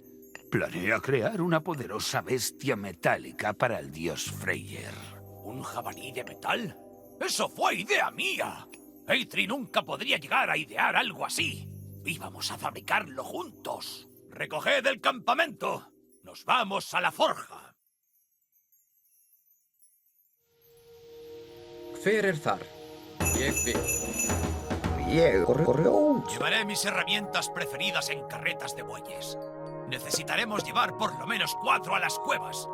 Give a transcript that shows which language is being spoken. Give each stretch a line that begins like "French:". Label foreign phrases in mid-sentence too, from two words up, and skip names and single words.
Spanish: Planea crear una poderosa bestia metálica para el dios Freyr. ¿Un jabalí de metal? ¡Eso fue idea mía! Eitri nunca podría llegar a idear algo así. Íbamos a fabricarlo juntos. ¡Recoged el campamento! ¡Nos vamos a la forja!
Icelandic: Hver þar? Ég vil.
Spanish: Llevaré mis herramientas preferidas en carretas de bueyes. Necesitaremos llevar por lo menos 4 a las cuevas.